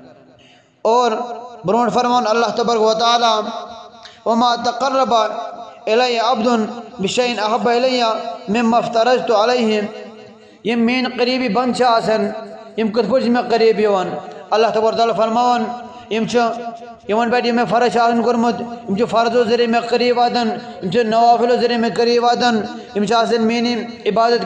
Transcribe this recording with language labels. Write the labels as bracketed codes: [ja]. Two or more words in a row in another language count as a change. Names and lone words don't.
[ks] اور برون فرمان اللہ تبارک و تعالیٰ [ar] وما تقرب الی عبد بشیء احب الی مما افترضت علیہ [ks] یم مین قریبی بند چھ آسان یم کتھ پٲٹھۍ چھِ مےٚ قریب یِوان اللہ تبارک تعالیٰ فرماوان یم چھِ یِمن پٮ۪ٹھ یہِ مےٚ فرض چھُ آسان کوٚرمُت یم چھِ فرضو ذریعہ مےٚ قریب واتان یم چھِ نوافلو ذریعہ مےٚ قریب واتان یم چھِ آسان میٛٲنی عبادت